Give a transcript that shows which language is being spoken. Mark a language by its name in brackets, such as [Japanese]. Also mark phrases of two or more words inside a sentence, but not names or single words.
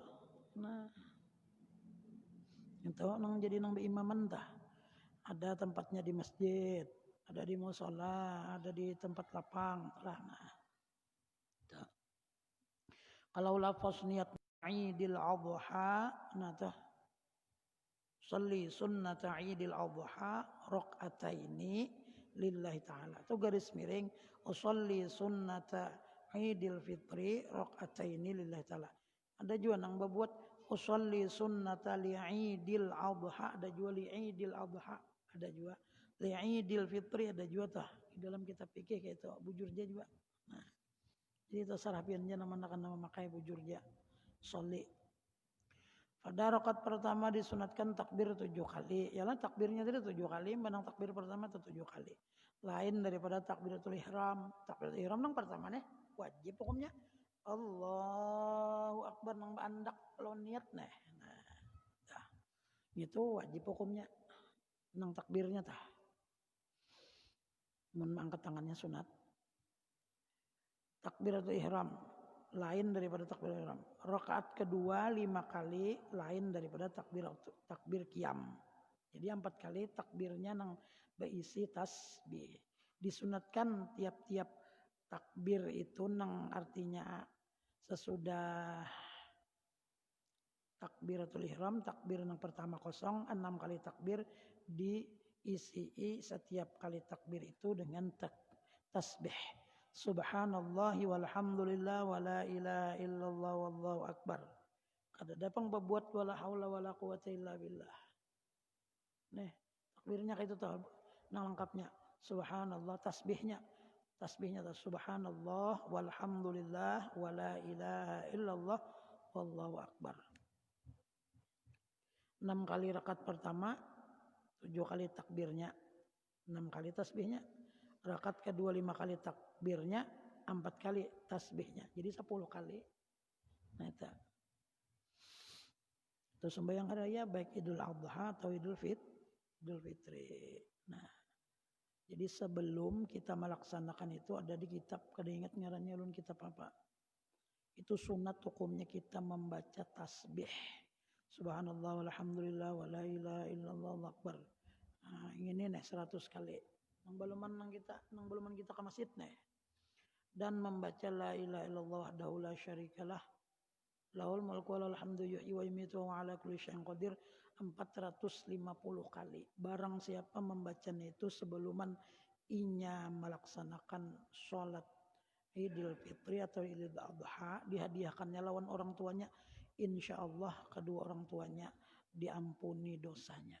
[Banjar] Nah, itu nang jadi nang beimaman tah. Ada tempatnya di masjid, ada di musola, ada di tempat lapang lah. Nah, kalau lafaz niat Idul Adha, nah tah [Arabic] صلي سنة عيد الأضحى ركعتين لله تعالى. [Banjar] Itu garis miring [Arabic] أصلي سنة عيد الفطر ركعتين لله تعالى. [Banjar] Ada juga nang berbuat [Arabic] أصلي سنة لعيد الأضحى, [Banjar] ada juga [Arabic] لعيد الأضحى, [Banjar] ada juga [Arabic] لعيد الفطر, [Banjar] ada juga tah di dalam kitab fikih kayak itu bujurja juga. Nah, jadi itu sarapiannya nama memakai bujurja sholli. Pada rakaat pertama disunatkan takbir 7 kali. Yalah takbirnya tadi 7 kali, menang takbir pertama itu 7 kali. Lain daripada takbiratul ihram. Takbiratul ihram nang pertama nih wajib hukumnya. [Arabic] الله أكبر [Banjar] nang bandak kalau niat nih. Nah, itu wajib hukumnya. Nang takbirnya tah. Mun angkat tangannya sunat. Takbiratul ihram lain daripada takbiratul ihram. Rakaat kedua 5 kali lain daripada takbir qiyam. Jadi 4 kali takbirnya nang berisi tasbih. Disunatkan tiap-tiap takbir itu nang artinya sesudah takbiratul ihram, takbir yang pertama kosong, 6 kali takbir diisi setiap kali takbir itu dengan tasbih. [Arabic] سبحان الله والحمد لله ولا إله إلا الله والله أكبر. [Banjar] Kada dapang berbuat [Arabic] ولا حول ولا قوة إلا بالله. [Banjar] Nih, takbirnya kayak itu tuh, nang lengkapnya. [Arabic] سبحان الله, tasbihnya سبحان الله والحمد لله ولا إله إلا الله والله أكبر. [Banjar] 6 kali rakaat pertama, 7 kali takbirnya, 6 kali tasbihnya. Rakaat kedua 5 kali takbirnya, 4 kali tasbihnya. Jadi 10 kali. Nah itu. Terus sembahyang raya baik Idul Adha atau Idul Fitri. Nah, jadi sebelum kita melaksanakan itu ada di kitab, kada ingat ngarannya ulun kitab apa. Itu sunat hukumnya kita membaca tasbih. [Arabic] سبحان الله والحمد لله ولا إله إلا الله الله أكبر. [Banjar] Nah, ini nih 100 kali. Nang baluman kita ke masjid nih. Dan membaca [Arabic] لا إله إلا الله وحده لا شريك له. له الملك وله الحمد يحيي ويميت وعلى كل شيء قدير 450 kali. [Banjar] Barang siapa membacanya itu sebelum inya melaksanakan sholat Idul Fitri atau Idul Adha, dihadiahkannya lawan orang tuanya, [Arabic] إن شاء الله [Banjar] kedua orang tuanya diampuni dosanya.